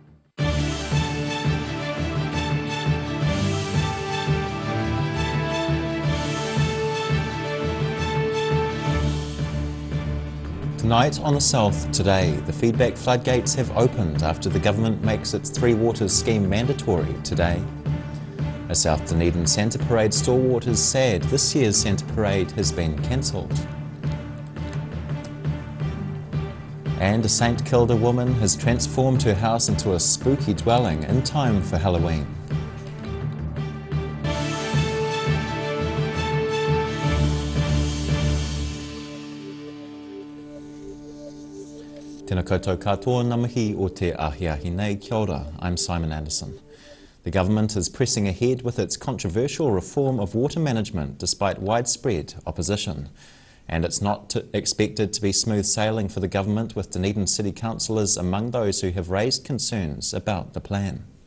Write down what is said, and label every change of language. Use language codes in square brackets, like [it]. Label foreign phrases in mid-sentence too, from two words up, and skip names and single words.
[en] Tonight on the South Today, the feedback floodgates have opened after the government makes its Three Waters scheme mandatory today. A South Dunedin Santa Parade stalwart is sad this year's Santa Parade has been cancelled. And a St Kilda woman has transformed her house into a spooky dwelling in time for Halloween. [mi] Tēnā koutou katoa, ngā mihi o te ahiahi nei, kia ora, [en] I'm Simon Anderson. The government is pressing ahead with its controversial reform of water management despite widespread opposition. And it's not expected to be smooth sailing for the government, with Dunedin City councillors among those who have raised concerns about the plan.